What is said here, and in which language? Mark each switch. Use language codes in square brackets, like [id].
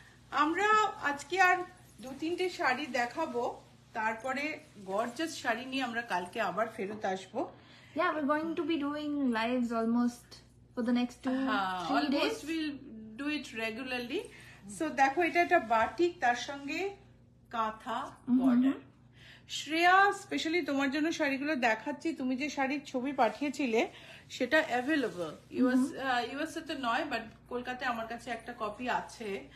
[bn] আমরা আজকে আর 2-3টে শাড়ি দেখাবো, তারপরে গর্জাস শাড়ি নিয়ে আমরা কালকে আবার ফেরত আসবো। [en] Yeah, we're going to be doing lives almost for the next 2-3 days. Almost will do it regularly. [bn] So দেখো এটা একটা বাটিক, তার সঙ্গে কাঁথা বর্ডার। শ্রেয়া স্পেশালি তোমার জন্য শাড়িগুলো দেখাচ্ছি। তুমি যে শাড়ির ছবি পাঠিয়েছিলে সেটা অ্যাভেলেবল ইউএসএ তে নয়, বাট কলকাতায় আমার কাছে একটা কপি আছে।